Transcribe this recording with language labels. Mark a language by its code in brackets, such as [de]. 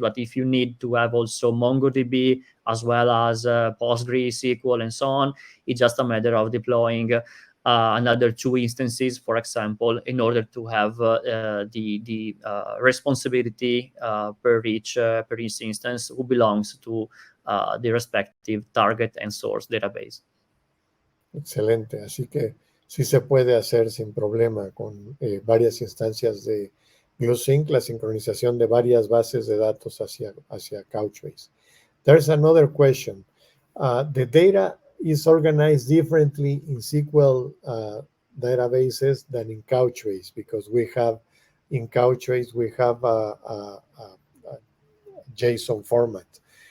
[en] But if you need to have also MongoDB as well as PostgreSQL and so on, it's just a matter of deploying another two instances, for example, in order to have the responsibility per each instance who belongs to the respective target and source database. [es] Excelente, así que sí se puede hacer sin problema con varias instancias de GlueSync, la sincronización de varias bases de datos hacia Couchbase. [en] There's another question. The data is organized differently in SQL databases than in Couchbase, because in Couchbase we have a JSON format.